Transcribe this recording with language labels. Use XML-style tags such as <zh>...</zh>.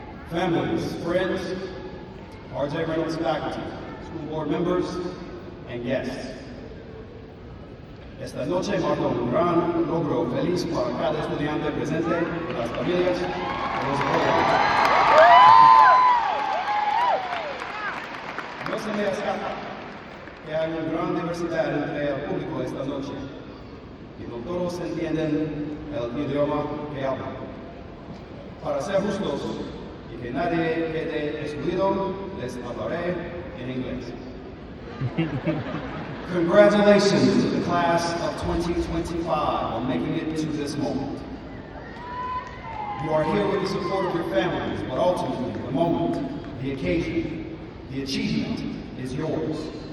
<en>Families, friends, RJ Reynolds faculty, school board members, and guests.</en> <es>Esta noche marca un gran logro feliz para cada estudiante presente, las familias y los jóvenes. No se me escapa que hay una gran diversidad entre el público esta noche y no todos entienden el idioma que hablan. Para ser justos, y que nadie quede excluido, les hablaré en inglés.</es> <en>Congratulations to the class of 2025 on making it to this moment. You are here with the support of your families, but ultimately, the moment, the occasion, the achievement is yours.</en>